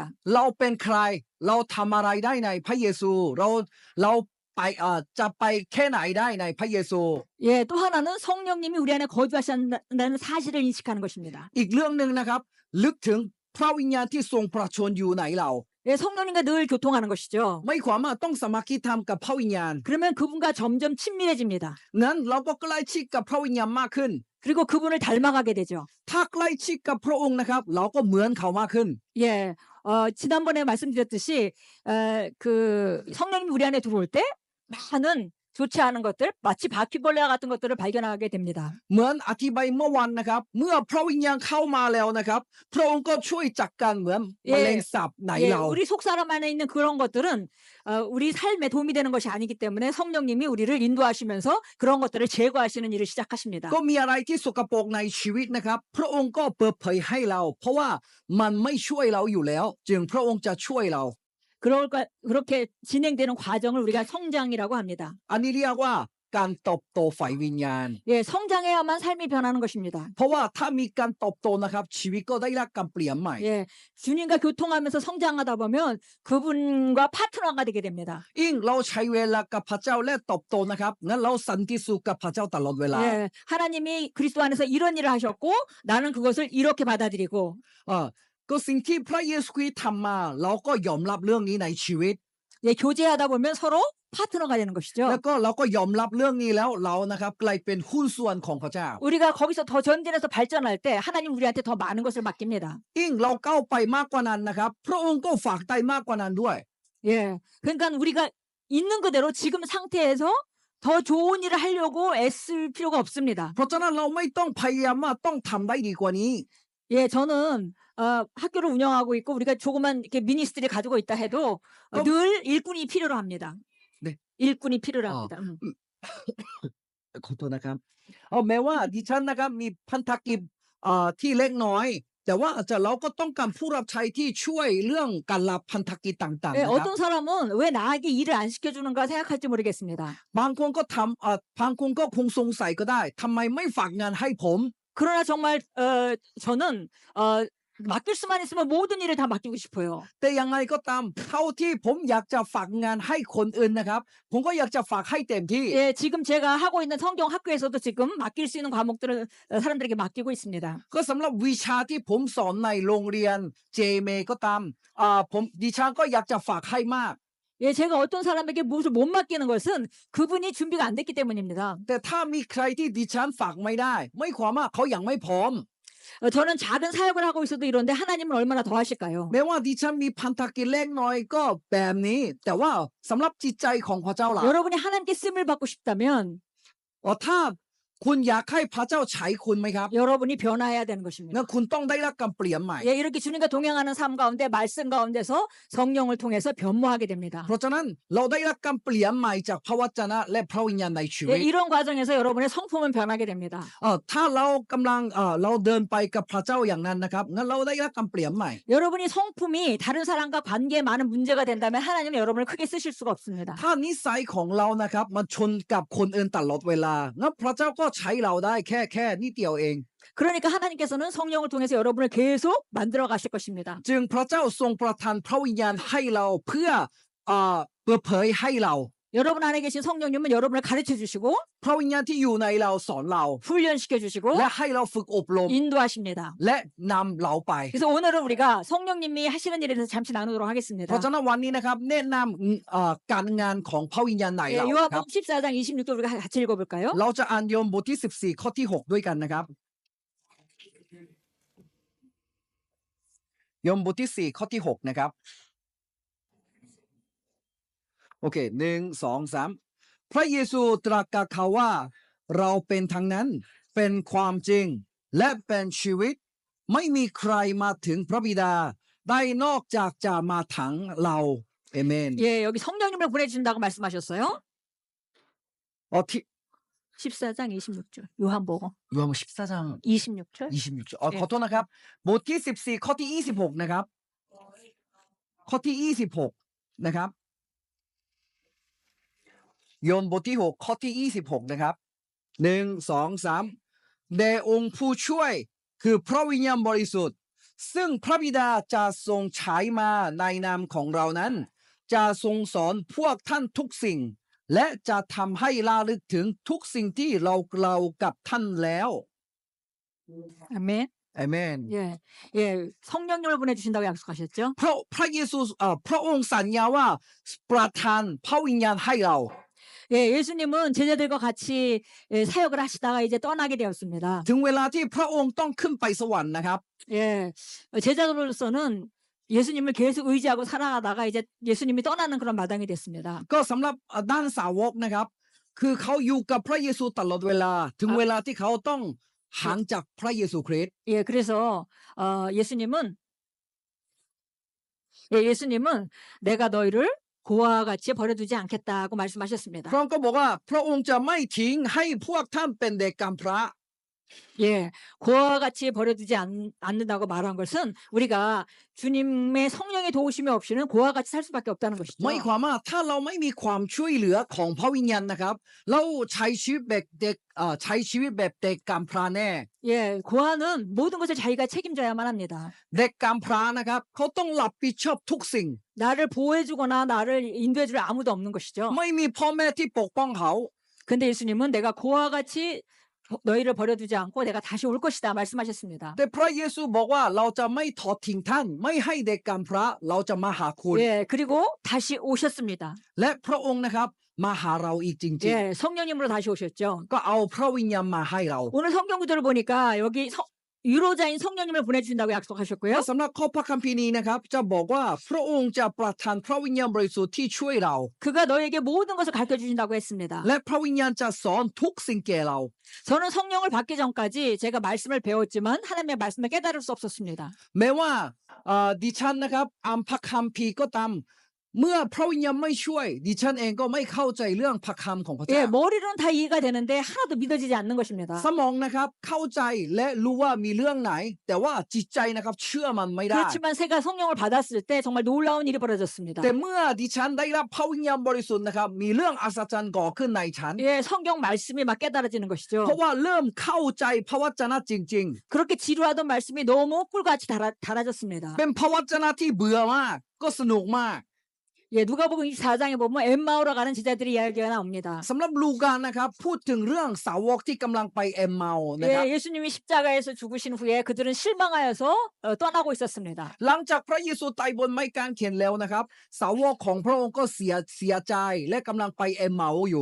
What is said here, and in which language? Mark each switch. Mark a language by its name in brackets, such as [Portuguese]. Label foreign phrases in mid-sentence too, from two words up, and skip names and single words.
[Thai] เราเป็นใครเราทำอะไรได้ในพระเยซูเราไปจะไปแค่ไหนได้ในพระเยซู [Korean] 예, 또 하나는 성령님이 우리 안에 거주하신다는 사실을 인식하는 것입니다. [Thai] อีกเรื่องหนึ่งนะครับลึกถึงพระวิญญาณที่ทรงประชวรอยู่ในเรา [Korean] 예, 성령님과 늘 교통하는 것이죠. [Thai] ไม่ความว่าต้องสามัคคีธรรมกับพระวิญญาณ [Korean] 그러면 그분과 점점 친밀해집니다. [Thai] งั้นเราก็ใกล้ชิดกับพระวิญญาณมากขึ้น [Korean] 그리고 그분을 닮아가게 되죠. [Thai] ถ้าใกล้ชิดกับพระองค์นะครับเราก็เหมือนเขามากขึ้น [Korean] 예, 지난번에 말씀드렸듯이 그 성령님이 우리 안에 들어올 때 많은 좋지 않은 것들, 마치 바퀴벌레와 같은 것들을 발견하게 됩니다. [Thai] เหมือนอธิบายเมื่อวันนะครับเมื่อพระวิญญาณเข้ามาแล้วนะครับพระองค์ก็ช่วยจัดการเหมือนแมลงสาบใน [Korean] 예, [Thai] เรา [Korean] 우리 속 사람 안에 있는 그런 것들은 우리 삶에 도움이 되는 것이 아니기 때문에 성령님이 우리를 인도하시면서 그런 것들을 제거하시는 일을 시작하십니다. [Thai] ก็มีอะไรที่สกปรกในชีวิตนะครับพระองค์ก็เปิดเผยให้เรา เพราะว่ามันไม่ช่วยเราอยู่แล้ว จึงพระองค์จะช่วยเรา [Korean] 그렇게 진행되는 과정을 우리가 성장이라고 합니다. [Thai] อันนี้เรียกว่าการเติบโตฝ่ายวิญญาณ [Korean] 예, 성장해야만 삶이 변하는 것입니다. [Thai] เพราะว่าถ้ามีการเติบโตนะครับชีวิตก็ได้รับการเปลี่ยนใหม่ [Korean] 예, 주님과 교통하면서 성장하다 보면 그분과 파트너가 되게 됩니다. [Thai] ยิ่งเราใช้เวลากับพระเจ้าและเติบโตนะครับงั้นเราสันติสุขกับพระเจ้าตลอดเวลา [Korean] 예, 하나님이 그리스도 안에서 이런 일을 하셨고 나는 그것을 이렇게 받아들이고 [Thai] ก็สิ่งที่พระเยซูคริสต์ทำมาเราก็ยอมรับเรื่องนี้ในชีวิต [Korean] 예, 교제하다 보면 서로 파트너가 되는 [Thai] แล้ว [Korean] 것이죠. [Thai] ก็เราก็ยอมรับเรื่องนี้แล้วเรานะครับกลายเป็นหุ้นส่วนของพระเจ้า [Korean] 우리가 거기서 더 전진해서 발전할 때 하나님 우리한테 더 많은 것을 맡깁니다. [Thai] ยิ่งเราก้าวไปมากกว่านั้นนะครับพระองค์ก็ฝากใจมากกว่านั้นด้วย [Korean] 예, 그러니까 우리가 있는 그대로 지금 상태에서 더 좋은 일을 하려고 애쓸 필요가 없습니다. [Thai] เพราะฉะนั้นเราไม่ต้องพยายามว่าต้องทำได้ดีกว่านี้ [Korean] 예, 저는 학교를 운영하고 있고 우리가 조그만 이렇게 미니스트리 가지고 있다 해도 그럼- 늘 일꾼이 필요로 합니다. 네. 일꾼이 필요로 어. 합니다. [Thai] ขอโทษนะครับเอาแม้ว่าดิฉันนะครับมีพันธกิจที่เล็กน้อย แต่ว่าเราก็ต้องการผู้รับใช้ที่ช่วยเรื่องการรับพันธกิจต่าง [Korean] 예, [Thai] ๆนะครับ [Korean] 어떤 사람은 왜 나에게 일을 안 시켜주는가 생각할지 모르겠습니다. [Thai] บางคนก็บางคนก็คงสงสัยก็ได้ทำไมไม่ฝากงานให้ผม [Korean] 그러나 정말 저는 맡길 수만 있으면 모든 일을 다 맡기고 싶어요. [Thai] แต่ยังไงก็ตามเท่าที่ผมอยากจะฝากงานให้คนอื่นนะครับผมก็อยากจะฝากให้เต็มที่ [Korean] 예, 지금 제가 하고 있는 성경 학교에서도 지금 맡길 수 있는 과목들을 사람들에게 맡기고 있습니다. [Thai] ก็สำหรับวิชาที่ผมสอนในโรงเรียนเจเมก็ตามดิฉันก็อยากจะฝากให้มาก [Korean] 예, 제가 어떤 사람에게 무엇을 못 맡기는 것은 그분이 준비가 안 됐기 때문입니다. [Thai] แต่ถ้ามีใครที่ดิฉันฝากไม่ได้ไม่ความว่าเขายังไม่พร้อม [Korean] 저는 작은 사역을 하고 있어도 이런데 하나님은 얼마나 더 하실까요? [Thai] แม้ว่าดิฉันมีพันธกิจเล็กน้อยก็แบบนี้ แต่ว่าสำหรับจิตใจของพระเจ้าล่ะ [Korean] 여러분이 하나님께 쓰임을 받고 싶다면 [Thai] ถ้าคุณอยากให้พระเจ้าใช้คุณไหมครับ [Korean] 여러분이 변화해야 되는 것입니다. [Thai] งั้นคุณต้องได้รับการเปลี่ยนใหม่ [Korean] 예, 이렇게 주님과 동행하는 삶 가운데 말씀 가운데서 성령을 통해서 변모하게 됩니다. [Thai] เพราะฉะนั้นเราได้รับการเปลี่ยนใหม่จากพระวจนะและพระวิญญาณในชีวิ [Korean] 예, [Thai] ต [Korean] 이런 과정에서 여러분의 성품은 변하게 됩니다. [Thai] ถ้าเรากำลังเราเดินไปกับพระเจ้าอย่างนั้นนะครับงั้นเราได้รับการเปลี่ยนใหม่ [Korean] 여러분이 성품이 다른 사람과 관계에 많은 문제가 된다면 하나님은 여러분을 크게 쓰실 수가 없습니다. [Thai] ถ้านิสัยของเรานะครับมันชนกับคนอื่นตลอดเวลางั้นพระเจ้าก็ใช้เราได้แค่นิดเดียวเอง [Korean] 그러니까 하나님께서는 성령을 통해서 여러분을 계속 만들어 가실 것입니다. [Thai] จึงพระเจ้าทรงประทานพระวิญญาณให้เราเพื่อเปิดเผยให้เรา [Korean] 여러분 안에 계신 성령님은 여러분을 가르쳐 주시고 [Thai] พระวิญญาณที่อยู่ในเราสอนเรา [Korean] 훈련시켜 주시고 [Thai] และให้เราฝึกอบรม [Korean] 인도하십니다. [Thai] และนำเราไป [Korean] 그래서 오늘은 우리가 성령님이 하시는 일에 대해서 잠시 나누도록 [Thai] เพ [Korean] 하겠습니다. [Thai] ราะฉะนั้นวันนี้นะครับแนะนำการงานของพระวิญญาณใน [Korean] 예, [Thai] เราครับ [Korean] 요한복음 14장 26절 우리가 같이 읽어볼까요? [Thai] เราจะอ่านโยมบทที่ 14 ข้อที่ 6 ด้วยกันนะครับโยมบทที่ 4 ข้อที่ 6 นะครับโอเค1 2 3พระเยซูตรัสกับเขาว่าเราเป็นทั้งนั้นเป็นความจริงและเป็นชีวิตไม่มีใครมาถึงพระบิดาได้นอกจากจะมาถังเราเอเมน [Korean] 예, 여기 성령님을 보내주신다고 말씀하셨어요. [Thai] ที่ [Korean] 14장 26절 요한복음 [Thai] รวม 14장 [Korean] 26절 [Thai] 26 ขอโทษนะครับบทที่ 14 ข้อที่ 26 นะครับข้อที่ 26 นะครับโยนบทที่ 6 ข้อที่ 26 นะครับ1 2 3แด่องค์ผู้ช่วยคือพระวิญญาณบริสุทธิ์ซึ่งพระบิดาจะทรงฉายมาในนามของเรานั้นจะทรงสอนพวกท่านทุกสิ่งและจะทำให้ระลึกถึงทุกสิ่งที่เรากับท่านแล้ว [Korean] 아멘. [Thai] อาเมน [Korean] 예, 예, 성령님을 보내주신다고 약속하셨죠. [Thai] พระเยซูพระองค์สัญญาว่าประทานพระวิญญาณให้เรา [Korean] 예, 예수님은 제자들과 같이 사역을 하시다가 이제 떠나게 되었습니다. [Thai] ถึงเวลาที่พระองค์ต้องขึ้นไปสวรรค์นะครับ [Korean] 예, 제자들로서는 예수님을 계속 의지하고 살아가다가 이제 예수님이 떠나는 그런 마당이 됐습니다. [Thai] ก็สำหรับด้านสาวกนะครับคือเขาอยู่กับพระเยซูตลอดเวลาถึงเวลาที่เขาต้องห่างจากพระเยซูคริสต์ [Korean] 예, 그래서 예수님은 내가 너희를 고아와 같이 버려두지 않겠다고 말씀하셨습니다. [Thai] พระองค์ก็บอกว่าพระองค์จะไม่ทิ้งให้พวกท่านเป็นเด็กกำพร้า [Korean] 예, 고아와 같이 버려두지 않는다고 말한 것은 우리가 주님의 성령의 도우심이 없이는 고아와 같이 살 수밖에 없다는 것이죠. [Thai] ไม่ความว่าถ้าเราไม่มีความช่วยเหลือของพระวิญญาณนะครับเราใช้ชีวิตแบบเด็กใช้ชีวิตแบบเด็กกำพร้าแน่ [Korean] 예, 고아는 모든 것을 자기가 책임져야만 합니다. [Thai] เด็กกำพร้านะครับเขาต้องรับผิดชอบทุกสิ่ง [Korean] 나를 보호해주거나 나를 인도해줄 아무도 없는 것이죠. [Thai] ไม่มีพ่อแม่ที่ปกป้องเขา [Korean] 근데 예수님은 내가 고아와 같이 너희를 버려두지 않고 내가 다시 올 것이다 말씀하셨습니다. [Thai] แต่พระเยซูบอกว่าเราจะไม่ทอดทิ้งท่านไม่ให้เด็กกำพร้าเราจะมาหาคุณ [Korean] 예, 그리고 다시 오셨습니다. [Thai] และพระองค์นะครับมาหาเราอีกจริง [Korean] 예, 성령님으로 다시 오셨죠. [Thai] ๆก็เอาพระวิญญาณมาให้เรา [Korean] 오늘 성경 구절을 보니까 여기 유로자인 성령님을 보내주신다고 약속하셨고요. [Thai] และสำหรับข้อพระคัมภีร์นี้นะครับจะบอกว่าพระองค์จะประทานพระวิญญาณบริสุทธิ์ที่ช่วยเรา [Korean] 그가 너에게 모든 것을 가르쳐 주신다고 했습니다. [Thai] และพระวิญญาณจะสอนทุกสิ่งแก่เรา [Korean] 저는 성령을 받기 전까지 제가 말씀을 배웠지만 하나님의 말씀을 깨달을 수 없었습니다. [Thai] แม้ว่าดิฉันนะครับอ่านพระคัมภีร์ก็ตามเมื่อพระวิญญาณไม่ช่วยดิฉันเองก็ไม่เข้าใจเรื่องพระคำของพระ [Korean] 예, [Thai] เจ้า [Korean] 머리로는 다 이해가 되는데 하나도 믿어지지 않는 것입니다. [Thai] สมองนะครับเข้าใจและรู้ว่ามีเรื่องไหน แต่ว่าจิตใจนะครับเชื่อมันไม่ได้ [Korean] 그렇지만 제가 성령을 받았을 때 정말 놀라운 일이 벌어졌습니다. [Thai] แต่เมื่อดิฉันได้รับพระวิญญาณบริสุทธิ์นะครับมีเรื่องอัศจรรย์ก่อขึ้นในฉัน [Korean] 예, 성경 말씀이 막 깨달아지는 것이죠. [Thai] เพราะว่าเริ่มเข้าใจพระวจนะจริง [Korean] 그렇게 지루하던 말씀이 너무 꿀같이 달아졌습니다. [Thai] ๆ เป็นพระวจนะที่เบื่อมากก็สนุกมาก [Korean] 예, 누가복음 24장에 보면 엠마오로 가는 제자들의 이야기가 나옵니다. [Thai] สำหรับลูกานะครับพูดถึงเรื่องสาวกที่กำลังไปเอมเมานะครับ [Korean] 예, 예수님이 십자가에서 죽으신 후에 그들은 실망하여서 떠나고 있었습니다. [Thai] หลังจากพระเยซูตายบนไม้กางเขนแล้วนะครับสาวกของพระองค์ก็เสียใจและกำลังไปเอมเมาอยู่